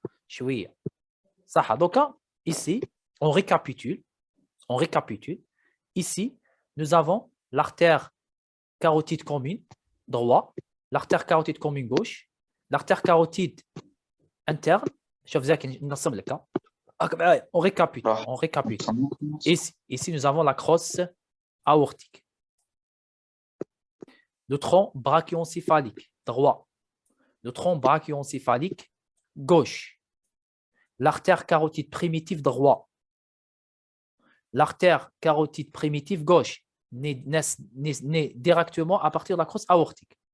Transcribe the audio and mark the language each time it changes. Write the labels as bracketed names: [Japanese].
[Arabic] شوية. شويه صح. [French] Donc ici on récapitule. Ici nous avons l'artère carotide commune droit, l'artère carotide commune gauche, l'artère carotide interne. [Arabic] شوف زكي نصب لك [French] on récapitule. Ici nous avons la crosse aortique. Le tronc brachioencéphalique droit, le tronc brachioencéphalique gauche, l'artère carotide primitive droit, l'artère carotide primitive gauche naît directement à partir de la crosse aortique.